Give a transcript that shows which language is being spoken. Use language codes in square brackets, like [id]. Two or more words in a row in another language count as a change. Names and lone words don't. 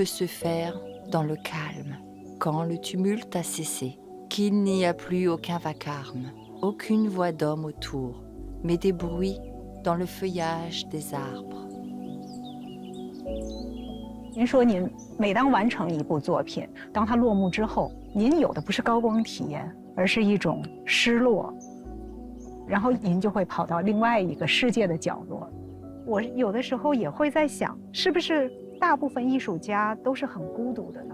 [fr] se faire dans le calme, quand le tumulte a cessé, qu'il n'y a plus aucun vacarme, aucune voix d'homme autour, mais des bruits dans le feuillage des arbres. [zh] 您说您每当完成一部作品，当它落幕之后，您有的不是高光体验，而是一种失落，然后您就会跑到另外一个世界的角落。我有的时候也会在想，是不是大部分艺术家都是很孤独的呢？